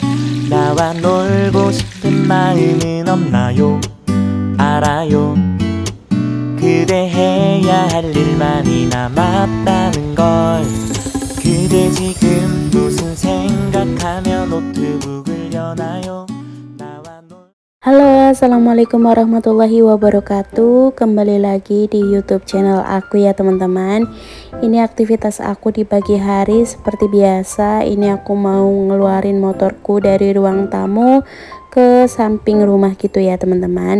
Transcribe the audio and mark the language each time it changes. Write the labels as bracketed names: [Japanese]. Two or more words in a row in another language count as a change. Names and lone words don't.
[Korean] 나와 놀고 싶은 마음은 없나요? 알아요. 그대 해야 할 일 많이 남았다는 걸. 그대 지금 무슨 생각하며 노트북을 여나요? [Indonesian] Halo, [Arabic] assalamualaikum warahmatullahi wabarakatuh. [Indonesian] Kembali lagi di [English] YouTube channel [Indonesian] aku ya teman-teman. Ini aktivitas aku di pagi hari seperti biasa. Ini aku mau ngeluarin motorku dari ruang tamu ke samping rumah gitu ya teman-teman.